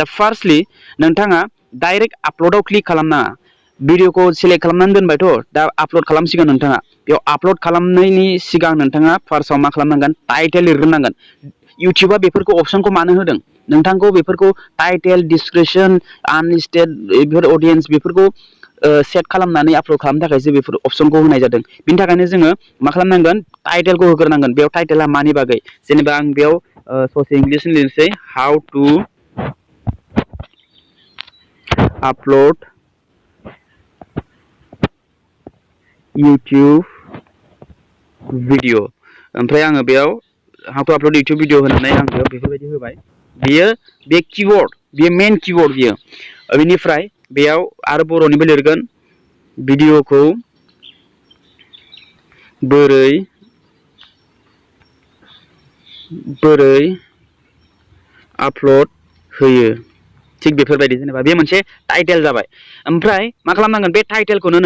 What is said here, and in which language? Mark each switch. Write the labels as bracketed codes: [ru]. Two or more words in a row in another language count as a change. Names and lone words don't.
[brx] फार्स्टलि नोंथाङा डाइरेक्ट आपल'डआव क्लिक खालामनाङा भिडिअखौ सिलेक्ट खालामनानै दोनबायथ' दा आपल'ड खालामसिगोन नोंथाङा बेयाव आपल'ड खालामनायनि सिगां नोंथाङा फार्स्टआव मा खालामनांगोन टाइटेल लिरग्रोनांगोन इउटुबा बेफोरखौ अपसनखौ मानो होदों नोंथांखौ बेफोरखौ [en] title description unlisted [brx] बेफोर अडियन्स बेफोरखौ सेट खालामनानै आपल'ड खालामनो थाखायसो बेफोर अपसनखौ होनाय जादों बिनि थाखायनो जोङो मा खालामनांगोन टाइटेलखौ होग्रोनांगोन बेयाव टाइटेला मानि बागै जेनेबा आं बेयाव ससे इंलिसनि लिरनोसै [en] how to upload YouTube video [brx] ओमफ्राय आङो बेयाव [en] how to upload YouTube video [brx] होनानै आं बेयाव बेफोरबायदि होबाय बेयो बे कीवर्ड बेयो [en] main keyword [brx] बियो बेनिफ्राय बेयाव आरो बर'निबो लिरगोन भिडिअखौ बोरै आपल'ड होयो थिग बेफोरबायदि जेनेबा बे मोनसे टाइटेल जाबाय ओमफ्राय मा खालामनांगोन बे टाइटेलखौनो